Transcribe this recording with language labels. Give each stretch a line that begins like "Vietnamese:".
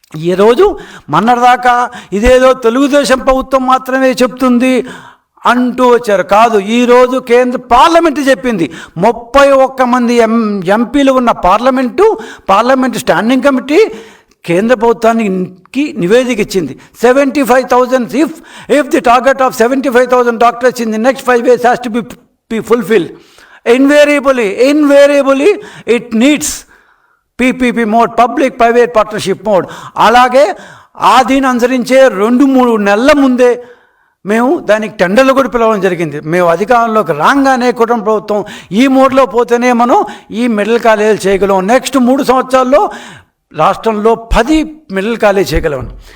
Telugu: ఈరోజు మొన్నటిదాకా ఇదేదో తెలుగుదేశం ప్రభుత్వం మాత్రమే చెప్తుంది అంటూ వచ్చారు. కాదు, ఈరోజు కేంద్ర పార్లమెంటు చెప్పింది. 31 మంది ఎంపీలు ఉన్న పార్లమెంటు స్టాండింగ్ కమిటీ కేంద్ర ప్రభుత్వానికి నివేదిక ఇచ్చింది.
English: 75,000 if the target of 75,000 doctors in the next 5 years has to be fulfilled, invariably it needs
Telugu: PPP mode, public private partnership mode. అలాగే దీన్ని అనుసరించే 2-3 నెలల ముందే మేము దానికి టెండర్లు కూడా పిలవడం జరిగింది. మేము అధికారంలోకి రాగానే కుటుంబ ప్రభుత్వం ఈ మోడ్లో పోతేనే మనం ఈ మెడికల్ కాలేజీలు చేయగలం. నెక్స్ట్ 3 సంవత్సరాల్లో రాష్ట్రంలో 10 మెడికల్ కాలేజీ చేయగలం.